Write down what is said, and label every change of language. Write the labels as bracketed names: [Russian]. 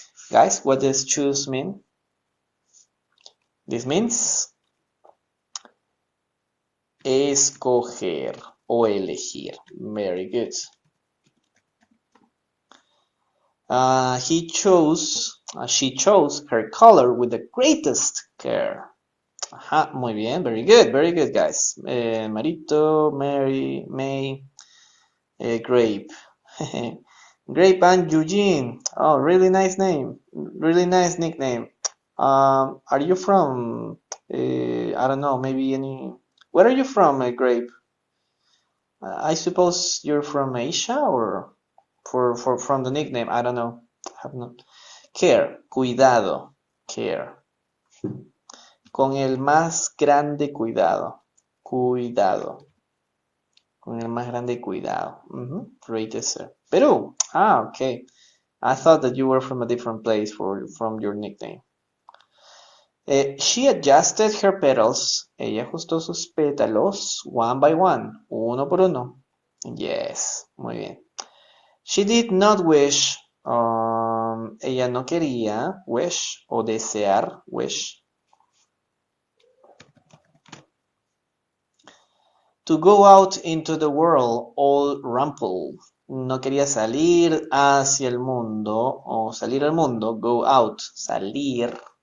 [English] Guys, what does choose mean? This means [Spanish] escoger o elegir. [English] Very good. She chose her color with the greatest care. [Spanish] Ajá, muy bien, [English] very good, guys. Marito, Mary, May, Grape. Grape and Eugene. Oh, really nice name. Really nice nickname. Are you from, I don't know, maybe any... Where are you from, Grape? I suppose you're from Asia or from the nickname, I don't know. Have not. Care, cuidado, care. [Spanish] Con el más grande cuidado. Cuidado. Con el más grande cuidado. [English] Greatest. Perú. Okay. I thought that you were from a different place from your nickname. She adjusted her petals. [Spanish] Ella ajustó sus pétalos [English] one by one. [Spanish] Uno por uno. Yes. Muy bien. [English] She did not wish. [Spanish] Ella no quería. Wish o desear. Wish. [English] To go out into the world all rumpled. [Spanish] no quería salir hacia el mundo o salir al mundo, go out, salir.